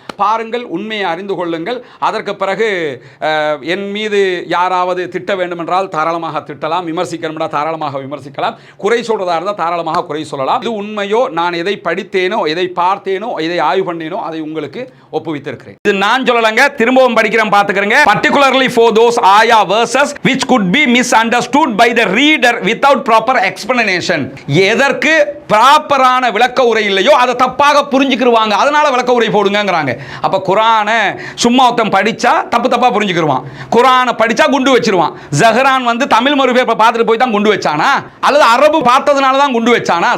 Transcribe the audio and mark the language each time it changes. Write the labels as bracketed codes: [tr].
[ta] பாருங்கள், உண்மையை அறிந்து கொள்ளுங்கள். அதற்கு பிறகு என் மீது யாராவது திட்ட வேண்டுமென்றால் தாராளமாக திட்டலாம், விமர்சிக்கணும்னா தாராளமாக விமர்சிக்கலாம், குறை சொல்றதா இருந்தால் தாராளமாக குறை சொல்லலாம். இது உண்மையோ, நான் எதை படித்தேனோ, எதை பார்த்தேனோ, எதை ஆய்வு பண்ணேனோ அதை உங்களுக்கு ஒப்புவித்திருக்கிறேன். இது நான் சொல்லலங்க, திரும்பவும் படிக்கிறேன், பார்த்துக்கிறேங்க. [en] particularly for those ayah verses which could be misunderstood by the reader without proper explanation. [ta] எதற்கு ப்ராப்பரான விளக்க உரை இல்லையோ அதை தப்பாக புரிஞ்சுக்கிடுவாங்க, அதனால விளக்க உரை போடுங்கங்கறாங்க. அப்ப குர்ஆனை சும்மா ஒருத்தன் படிச்சா தப்பா புரிஞ்சுக்கிடுவான், குர்ஆனை படிச்சா குண்டு வச்சிருவான். ஜஹரான் வந்து தமிழ் மொழிபெயர்ப்பை பார்த்துட்டு போய் தான் குண்டு வச்சானா, அல்லது அரபு பார்த்ததுனால தான் குண்டு வச்சானா?